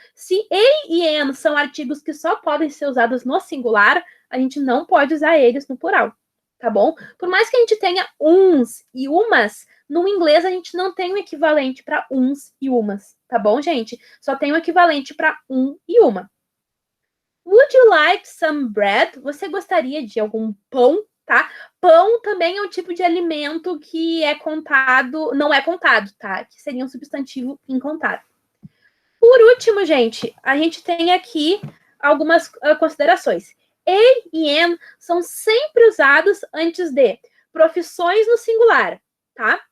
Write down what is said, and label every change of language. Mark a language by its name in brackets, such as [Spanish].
[Portuguese] Se a e an são artigos que só podem ser usados no singular, a gente não pode usar eles no plural, tá bom? Por mais que a gente tenha uns e umas, no inglês a gente não tem o equivalente para uns e umas, tá bom, gente? Só tem o equivalente para um e uma. [English] Would you like some bread? [Portuguese] Você gostaria de algum pão? Tá? Pão também é um tipo de alimento que é contado, não é contado, tá? Que seria um substantivo incontado. Por último, gente, a gente tem aqui algumas considerações. A e am são sempre usados antes de profissões no singular, tá?